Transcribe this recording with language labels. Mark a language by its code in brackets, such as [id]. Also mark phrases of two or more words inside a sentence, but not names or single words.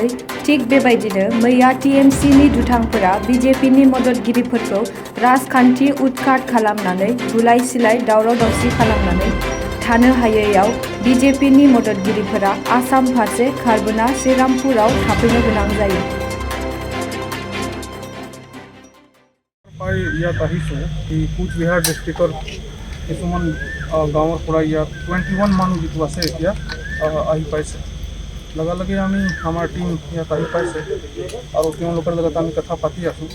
[brx] थिग बेबायदिनो मैया टीएमसीनि दुथांफोरा बीजेपीनि मददगिरिफोरखौ राजखान्थि उदखात खालामनानै बुलाय सिलाय दावराव-दावसि खालामनानै थानो हायैयाव बीजेपीनि मददगिरिफोरा आसाम फारसे खारबोना श्रीरामपुराव थाफैनो गोनां जायो। [as] ইয়াত আহিছোঁ এই কোচবিহাৰ ডিষ্ট্ৰিক্টৰ কিছুমান গাঁৱৰ পৰা ইয়াত 21 মানুহ যিটো আছে এতিয়া আহি পাইছে। লগে আমি আমাৰ টীম ইয়াত আহি পাইছে আৰু তেওঁলোকৰ লগত আমি কথা পাতি আছোঁ।